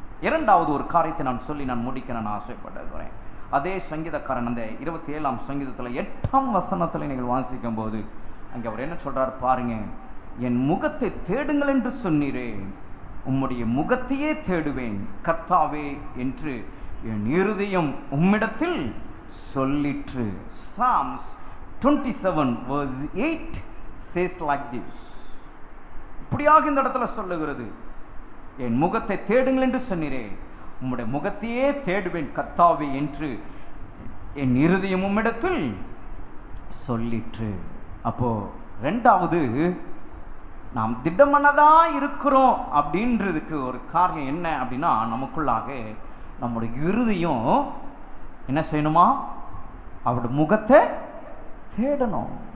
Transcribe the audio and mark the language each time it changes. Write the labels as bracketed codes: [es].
[ta] இரண்டாவது ஒரு காரியத்தை நான் சொல்லி நான் முடிக்க நான் ஆசைப்படுகிறேன். அதே சங்கீதக்காரன் அந்த 27ஆம் சங்கீதத்தில் 8ஆம் வசனத்தில் நீங்கள் வாசிக்கும் போது அங்கே அவர் என்ன சொல்றார் பாருங்க, என் முகத்தை தேடுங்கள் என்று சொன்னீரே, உம்முடைய முகத்தையே தேடுவேன் கர்த்தாவே என்று என் இருதயம் உம்மிடத்தில் சொல்லிற்று. [en] Psalms 27 verse 8 says like this. [ta] இப்படியாக இந்த இடத்துல சொல்லுகிறது, என் முகத்தை தேடுங்கள் என்று சொன்னீரே, உம்முடைய முகத்தையே தேடுவேன் கர்த்தாவே என்று என் இருதயம் உம்மிடத்தில் சொல்லிற்று. அப்போ ரெண்டாவது, நாம் திடமனதா இருக்கிறோம் அப்படின்றதுக்கு ஒரு காரணம் என்ன அப்படின்னா, நமக்குள்ளாக நம்முடைய இருதயம் என்ன செய்யணுமா, அவருடைய முகத்தை தேடணும்.